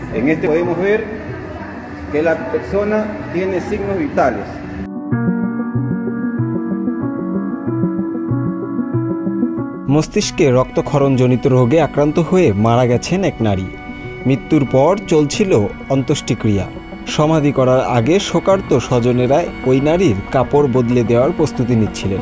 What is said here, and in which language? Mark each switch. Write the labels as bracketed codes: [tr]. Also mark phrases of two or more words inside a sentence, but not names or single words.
[es] En este podemos ver que la persona tiene signos vitales. [bn] মস্তিষ্কে রক্তক্ষরণজনিত রোগে আক্রান্ত হয়ে মারা গেছেন এক নারী। মৃত্যুর পর চলছিল অন্ত্যেষ্টিক্রিয়া। সমাধি করার আগে শোকার্ত স্বজনেরা ওই নারীর কাপড় বদলে দেওয়ার প্রস্তুতি নিচ্ছিলেন।